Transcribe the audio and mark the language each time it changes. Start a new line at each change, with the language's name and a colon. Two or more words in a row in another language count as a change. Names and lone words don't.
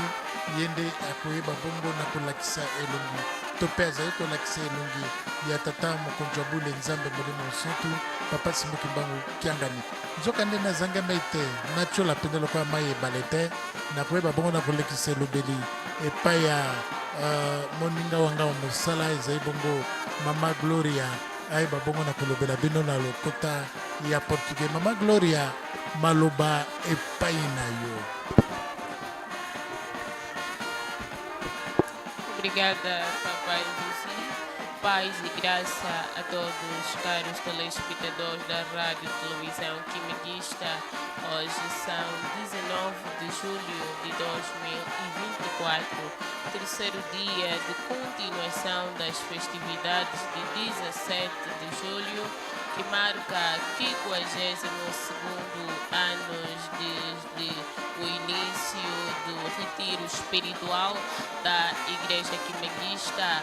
Lingala: ye nde akoyeba bongo na kolakisa elongi to mpe azali kolakisa elongi ya tata mokonzi wa bule nzambe molimo mosantu papa simukimbangu kiangani nzoka nde nazangama ete natiola pene lokola mai ebale te nakoyeba bongo na kolekisa elobeli epai ya moninga wanga wa mosala ezali bongo mama gloria ayeba bongo na kolobela bino na lokota ya portugais mama gloria maloba epai na yo.
Portuguese: Obrigada, papai Lucy. Paz e graça a todos, caros telespectadores da Rádio e Televisão Kimbanguista. Hoje são 19 de julho de 2024, terceiro dia de continuação das festividades de 17 de julho, que marca 52º ano desde o início do retiro espiritual da Igreja Kimbanguista.